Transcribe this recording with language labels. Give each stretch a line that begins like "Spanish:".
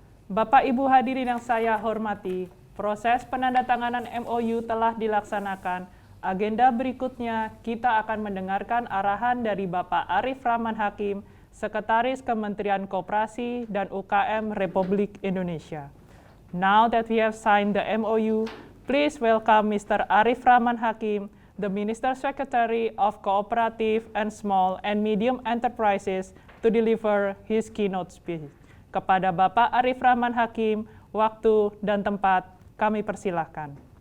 Indonesian: Bapak Ibu hadirin yang saya hormati, proses penandatanganan MOU telah dilaksanakan. Agenda berikutnya, kita akan mendengarkan arahan dari Bapak Arif Rahman Hakim, Sekretaris Kementerian Koperasi dan UKM Republik Indonesia.
English: Now that we have signed the MOU, please welcome Mr. Arif Rahman Hakim, the Minister Secretary of Cooperative and Small and Medium Enterprises, to deliver his keynote speech.
Indonesian: Kepada Bapak Arif Rahman Hakim, waktu dan tempat kami persilahkan.